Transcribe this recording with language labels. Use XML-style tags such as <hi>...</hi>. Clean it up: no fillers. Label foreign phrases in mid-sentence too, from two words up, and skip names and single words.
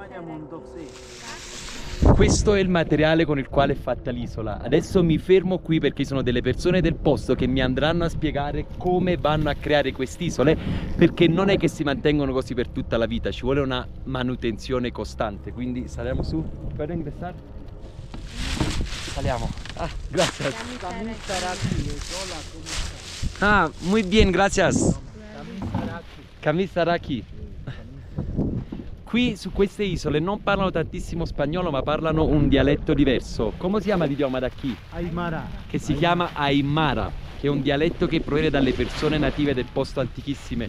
<it>Questo è il materiale con il quale è fatta l'isola. Adesso mi fermo qui perché sono delle persone del posto che mi andranno a spiegare come vanno a creare quest'isole, perché non è che si mantengono così per tutta la vita, ci vuole una manutenzione costante. Quindi saliamo su.</it> <es>¿Puedo ingresar?</es> <it>Saliamo.</it> <es>Ah, gracias. Ah, muy bien, gracias.</es> <ay>Kamisaraki.</ay> <it>Qui su queste isole non parlano tantissimo spagnolo, ma parlano un dialetto diverso. Come si chiama l'idioma da qui? Aymara. Che si chiama Aymara, che è un dialetto che proviene dalle persone native del posto antichissime.</it>